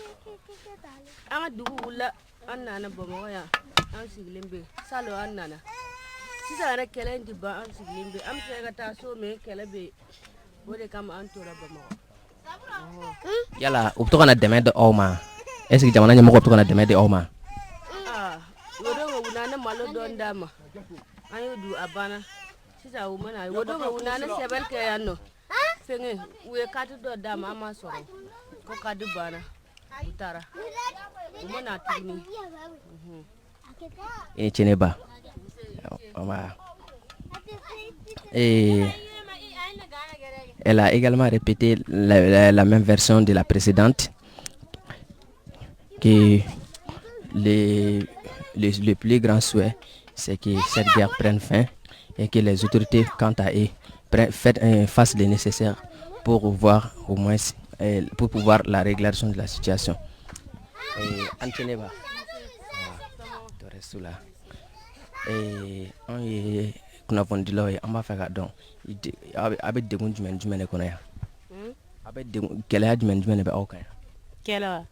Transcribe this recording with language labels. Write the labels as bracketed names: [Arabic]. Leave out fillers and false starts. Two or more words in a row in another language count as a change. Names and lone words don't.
[Bambara] An ka dugu wulila an nana Bamakɔ yan an sigilen bɛ salon an nana. Sisan yɛrɛ kɛlɛ in tɛ ban an sigilen bɛ an bɛ fɛ ka taa so mais kɛlɛ bɛ o de kama an tora Bamakɔ. Yala u bɛ to ka na dɛmɛ di aw ma. [French] Est-ce que [Bambara] jamana ɲɛmɔgɔ bɛ to ka na dɛmɛ di aw ma. O don u nana malo dɔɔni d'a ma an y'o dun a banna sisan u mana o don u nana sɛbɛnni kɛ yan nɔ fɛngɛ u ye kati dɔ d'a ma an ma sɔrɔ ko kadi banna u taara u mana tuguni. [French] Et Tchénéba. Et elle a également répété la même version de la précédente, que le plus grand souhait, c'est que cette guerre prenne fin et que les autorités, quant à eux, fassent le nécessaire pour voir au moins pour pouvoir la régulation de la situation. Anteneva. [Bambara] An ye kunnafonidilaw ye an b'a fɛ ka dɔn a bɛ degun jumɛn de kɔnɔ yan. A bɛ gɛlɛya jumɛn de bɛ aw kan yan. Kɛlɛ wa.